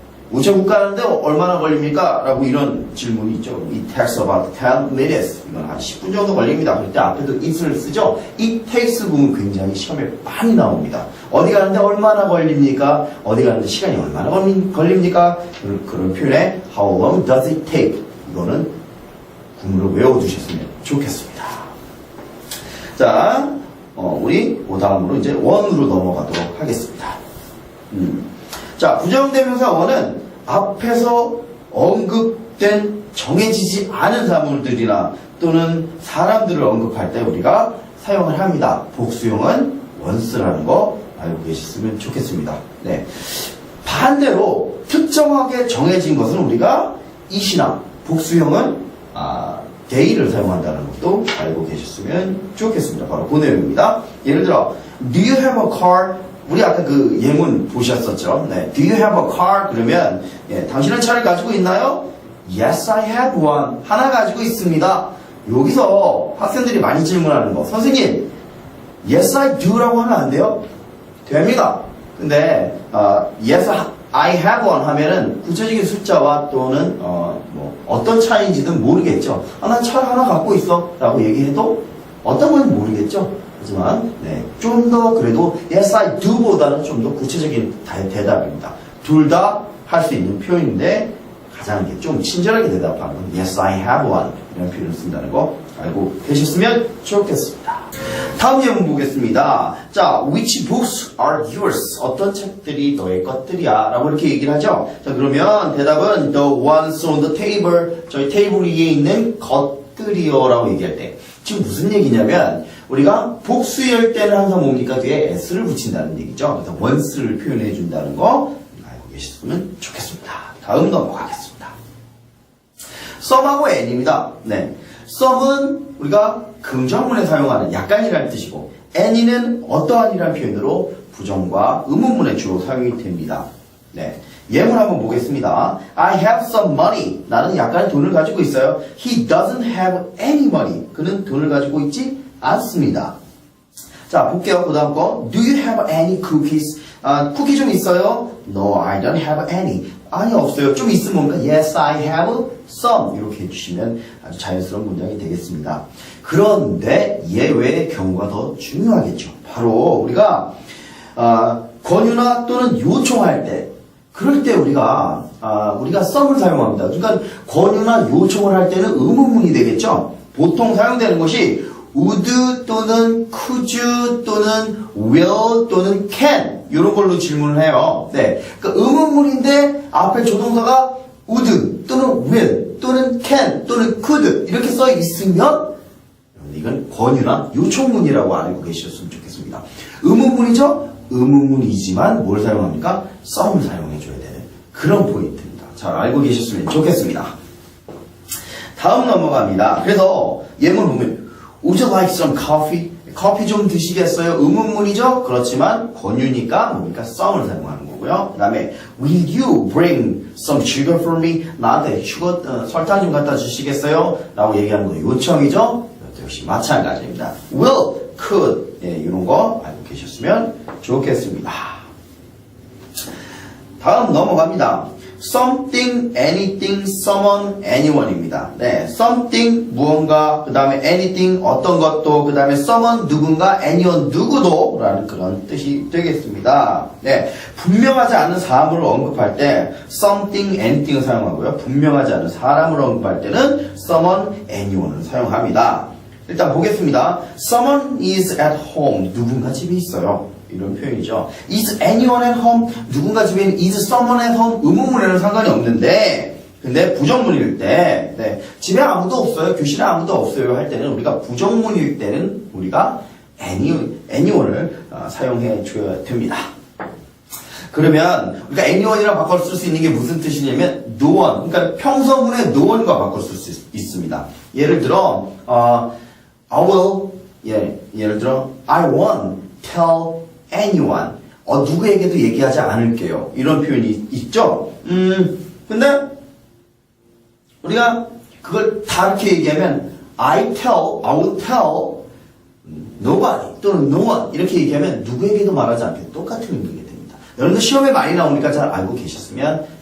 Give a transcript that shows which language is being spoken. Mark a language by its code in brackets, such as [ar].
[ko] 우체국 가는데 얼마나 걸립니까? 라고 이런 질문이 있죠. [en] It takes about 10 minutes. [ko] 이건 한 10분 정도 걸립니다. 그때 앞에도 it을 쓰죠. [en] It takes [ko] 부분 굉장히 시험에 많이 나옵니다. 어디 가는데 얼마나 걸립니까? 어디 가는데 시간이 얼마나 걸립니까? 그런 표현에 [en] How long does it take? [ko] 이거는 구문으로 외워두셨으면 좋겠습니다. 자, 우리 그 다음으로 이제 원으로 넘어가도록 하겠습니다. 자, 부정대명사 원은 앞에서 언급된 정해지지 않은 사물들이나 또는 사람들을 언급할 때 우리가 사용을 합니다. 복수형은 once라는 거 알고 계셨으면 좋겠습니다. 네. 반대로 특정하게 정해진 것은 우리가 it이나 복수형은 day를 사용한다는 것도 알고 계셨으면 좋겠습니다. 바로 그 내용입니다. 예를 들어 [en] Do you have a car? [ko] 우리 아까 그 예문 보셨었죠? [en] 네. Do you have a car? [ko] 그러면 당신은 차를 가지고 있나요? [en] Yes, I have one. [ko] 하나 가지고 있습니다. 여기서 학생들이 많이 질문하는 거. 선생님, [en] Yes, I do [ko] 라고 하면 안 돼요? 됩니다. 근데 [en] Yes, I have one [ko] 하면은 구체적인 숫자와 또는 어떤 차인지는 모르겠죠. 난 차 하나 갖고 있어 라고 얘기해도 어떤 건 모르겠죠. 하지만 좀 더 그래도 [en] Yes, I do [ko] 보다는 좀 더 구체적인 대답입니다. 둘 다 할 수 있는 표현인데 가장 좀 친절하게 대답하는 건 [en] Yes, I have one [ko] 이런 표현을 쓴다는 거 알고 계셨으면 좋겠습니다. 다음 예문 보겠습니다. 자, [en] which books are yours? [ko] 어떤 책들이 너의 것들이야? 라고 이렇게 얘기를 하죠. 자, 그러면 대답은 [en] the ones on the table. [ko] 저희 테이블 위에 있는 것들이요 라고 얘기할 때 지금 무슨 얘기냐면 우리가 복수일 때는 항상 뭡니까? 뒤에 s를 붙인다는 얘기죠. 그래서 once를 표현해 준다는 거 알고 계셨으면 좋겠습니다. 다음 넘어가겠습니다. some하고 any입니다. 네. some은 우리가 긍정문에 사용하는 약간이라는 뜻이고 any는 어떠한이라는 표현으로 부정과 의문문에 주로 사용이 됩니다. 네. 예문 한번 보겠습니다. [en] I have some money. [ko] 나는 약간의 돈을 가지고 있어요. [en] He doesn't have any money. [ko] 그는 돈을 가지고 있지 않습니다. 자, 볼게요. 그 다음 거. [en] Do you have any cookies? [ko] 쿠키 좀 있어요? [en] No, I don't have any. [ko] 아니, 없어요. 좀 있으면 뭔가 [en] Yes, I have some. [ko] 이렇게 해주시면 아주 자연스러운 문장이 되겠습니다. 그런데 예외의 경우가 더 중요하겠죠. 바로 우리가 권유나 또는 요청할 때 그럴 때 우리가 some을 사용합니다. 그러니까 권유나 요청을 할 때는 의문문이 되겠죠. 보통 사용되는 것이 would 또는 could 또는 will 또는 can 이런 걸로 질문을 해요. 네, 그러니까 의문문인데 앞에 조동사가 would 또는 will 또는 can 또는 could 이렇게 써 있으면 이건 권유나 요청문이라고 알고 계셨으면 좋겠습니다. 의문문이죠? 의문문이지만 뭘 사용합니까? some을 사용해줘야 되는 그런 포인트입니다. 잘 알고 계셨으면 좋겠습니다. 다음 넘어갑니다. 그래서 예문 보면 [en] Would you like some coffee? [ko] 커피 좀 드시겠어요? 의문문이죠? 그렇지만 권유니까 뭡니까? some을 사용하는 거고요. 그 다음에 [en] Will you bring some sugar for me? [ko] 나한테 설탕 좀 갖다 주시겠어요? 라고 얘기하는 거 요청이죠? 이것도 역시 마찬가지입니다. Will, could 이런 거 알고 계셨으면 좋겠습니다. 다음 넘어갑니다. something, anything, someone, anyone입니다. 네, something 무언가, 그 다음에 anything 어떤 것도, 그 다음에 someone 누군가, anyone 누구도 라는 그런 뜻이 되겠습니다. 네, 분명하지 않은 사물을 언급할 때 something, anything을 사용하고요. 분명하지 않은 사람을 언급할 때는 someone, anyone을 사용합니다. 일단 보겠습니다. [en] Someone is at home. [ko] 누군가 집에 있어요. 이런 표현이죠. [en] Is anyone at home? [ko] 누군가 집에 있는 [en] is someone at home? [ko] 의문문에는 상관이 없는데 근데 부정문일 때 집에 아무도 없어요. 교실에 아무도 없어요. 할 때는 우리가 부정문일 때는 우리가 anyone을 사용해 줘야 됩니다. 그러면 우리가 anyone이랑 바꿔 쓸 수 있는 게 무슨 뜻이냐면 no one. 그러니까 평서문에 no one과 바꿔 쓸 수 있습니다. 예를 들어 [en] I will, 예를 들어, I won't tell anyone. [ko] 누구에게도 얘기하지 않을게요. 이런 표현이 있죠? 근데, 우리가 그걸 다 이렇게 얘기하면, [en] I will tell, nobody, [ko] 또는 no one. 이렇게 얘기하면 누구에게도 말하지 않게 똑같은 의미가 됩니다. 여러분들 시험에 많이 나오니까 잘 알고 계셨으면